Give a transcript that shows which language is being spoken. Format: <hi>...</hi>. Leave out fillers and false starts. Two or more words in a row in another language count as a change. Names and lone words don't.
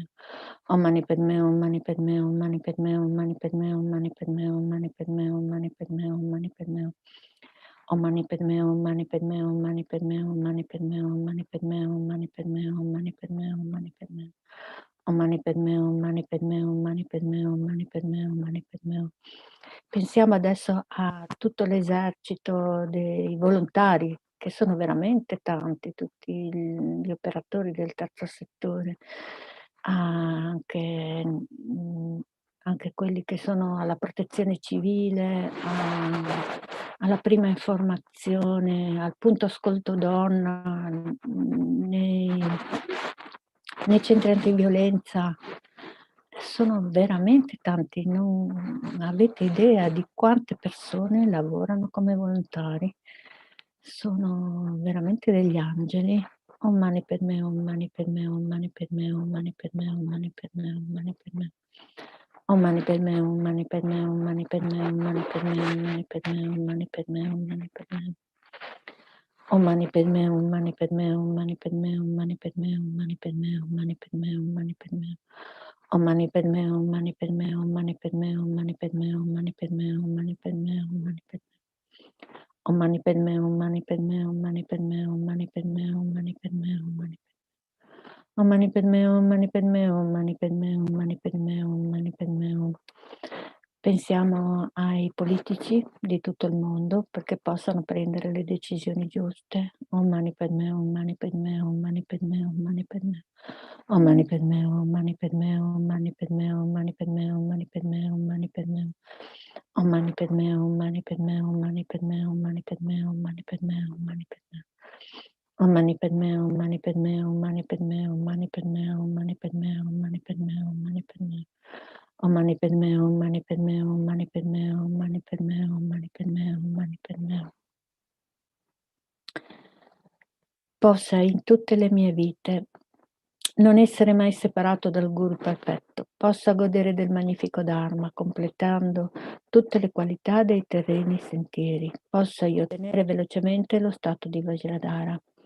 <sa>Om Mani Padme, Om Mani Padme, Om Mani Padme, Om Mani Padme, Om Mani Padme, Om Mani Padme, Om Mani Padme, Om Mani Padme. Om Mani Padme, Om Mani Padme, Om Mani Padme, Om Mani Padme, Om Mani Padme, Om Mani Padme, Om Mani Padme, Om Mani Padme. Om Mani Padme, Om Mani Padme, Om Mani Padme, Om Mani Padme, Om Mani Padme.</sa> <it>Pensiamo adesso a tutto l'esercito dei volontari, che sono veramente tanti, tutti gli operatori del terzo settore, anche quelli che sono alla protezione civile, alla prima informazione, al punto ascolto donna, nei centri antiviolenza. Sono veramente tanti, non avete idea di quante persone lavorano come volontari. Sono veramente degli angeli.</it> <sa>Om Mani Padme, Om Mani Padme, Om Mani Padme, Om Mani Padme, Om Mani Padme, Om Mani Padme. Om Mani Padme, Om Mani Padme, Om Mani Padme, Om Mani Padme, Om Mani Padme, Om Mani Padme, Om Mani Padme. Om Mani Padme, Om Mani Padme, Om Mani Padme, Om Mani Padme, Om Mani Padme, Om Mani Padme, Om Mani Padme. Om Mani Padme, Om Mani Padme, Om Mani Padme, Om Mani Padme, Om Mani Padme, Om Mani Padme, Om Mani Padme. Om Mani Padme, Om Mani Padme, Om Mani Padme, Om Mani Padme, Om Mani Padme, Om Mani Padme. Om Mani Padme, Om Mani Padme, Om Mani Padme, Om Mani Padme, Om Mani Padme, Om.</sa> <it>Pensiamo ai politici di tutto il mondo perché possano prendere le decisioni giuste.</it> <sa>Om Mani Padme, Om Mani Padme, Om Mani Padme, Om Mani Padme. Om Mani Padme, Om Mani Padme, Om Mani Padme, Om Mani Padme, Om Mani Padme, Om Mani Padme. Om Mani Padme, Om Mani Padme, Om Mani Padme, Om Mani Padme, Om Mani Padme, Om Mani Padme. Om Mani Padme, Om Mani Padme, Om Mani Padme, Om Mani Padme, Om Mani Padme, Om Mani Padme, Om Mani Padme. Om Mani Padme, Om Mani Padme, Om Mani Padme, Om Mani Padme, Om Mani Padme, Om Mani Padme.</sa> <it>Possa in tutte le mie vite non essere mai separato dal Guru perfetto, possa godere del magnifico Dharma, completando tutte le qualità dei terreni sentieri, possa io ottenere velocemente lo stato di Vajradhara.</it>